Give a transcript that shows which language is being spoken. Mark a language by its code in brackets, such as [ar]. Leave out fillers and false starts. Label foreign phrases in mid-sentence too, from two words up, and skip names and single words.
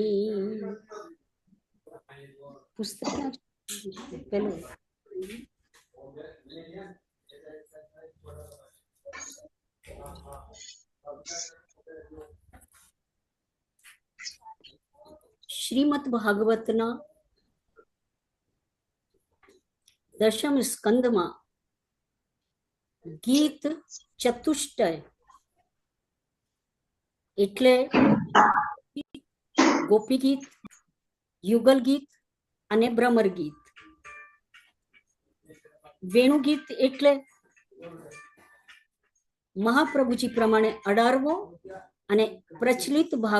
[gu] પુસ્તક પેલો શ્રીમદ્ ભાગવતના દશમ સ્કંદ મેં ગીત ચતુષ્ટય એટલે ગોપી ગીત, યુગલ ગીત અને ભ્રમર ગીત. વેણુ ગીત એટલે મહાપ્રભુજી પ્રમાણે 18વો અને પ્રચલિત ભાગ.